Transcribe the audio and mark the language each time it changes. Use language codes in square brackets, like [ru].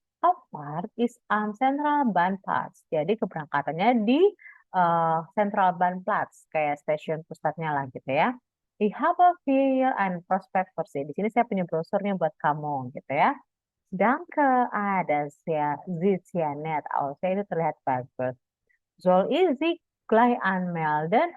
[de] Auffahrt ist am Zentralbahnplatz. [id] Jadi keberangkatannya di Zentralbahnplatz, kayak stasiun pusatnya lah gitu ya. [de] Ich habe hier ein Prospekt für Sie. [id] Di sini saya punya brosurnya buat kamu gitu ya. [de] Danke, das sieht sehr nett aus. [id] Itu terlihat bagus. [de] Soll ich Sie gleich anmelden?